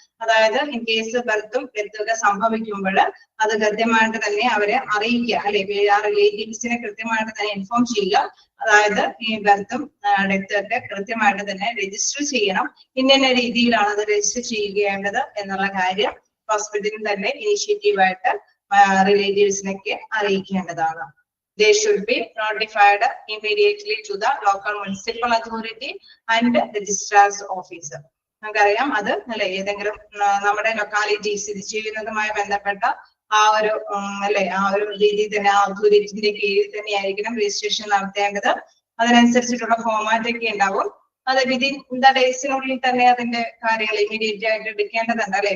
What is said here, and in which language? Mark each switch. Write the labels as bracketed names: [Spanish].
[Malayalam] അതായത് in case ബർത്തും ഡെത്തും ഒക്കെ സംഭവിക്കുമ്പോൾ അത് കൃത്യമായിട്ട് തന്നെ അവരെ അറിയിക്കുക അല്ലെ, ആ റിലേറ്റീവ്സിനെ കൃത്യമായിട്ട് തന്നെ ഇൻഫോം ചെയ്യുക. അതായത് ഈ ബർത്തും ഡെത്തും ഒക്കെ കൃത്യമായിട്ട് തന്നെ രജിസ്റ്റർ ചെയ്യണം. ഇന്ന രീതിയിലാണ് അത് രജിസ്റ്റർ ചെയ്യേണ്ടത് എന്നുള്ള കാര്യം ഹോസ്പിറ്റലിൽ തന്നെ ഇനിഷ്യേറ്റീവായിട്ട് റിലേറ്റീവ്സിനൊക്കെ അറിയിക്കേണ്ടതാണ്. [English] They should be notified immediately to the local municipal authority and registrar's officer. [Malayalam] നമുക്കറിയാം അത് അല്ലെ ഏതെങ്കിലും നമ്മുടെ ലൊക്കാലിറ്റി സ്ഥിതി ചെയ്യുന്നതുമായി ബന്ധപ്പെട്ട ആ ഒരു അല്ലെ ആ ഒരു രീതിയിൽ തന്നെ ആ അതോറിറ്റിന്റെ കീഴിൽ തന്നെയായിരിക്കണം രജിസ്ട്രേഷൻ നടത്തേണ്ടത്. അതിനനുസരിച്ചിട്ടുള്ള ഫോർമാറ്റ് ഒക്കെ ഉണ്ടാവും. അത് വിതിൻ ഡേയ്സിനുള്ളിൽ തന്നെ അതിന്റെ കാര്യങ്ങൾ ഇമ്മീഡിയറ്റ് ആയിട്ട് എടുക്കേണ്ടതുണ്ട് അല്ലെ.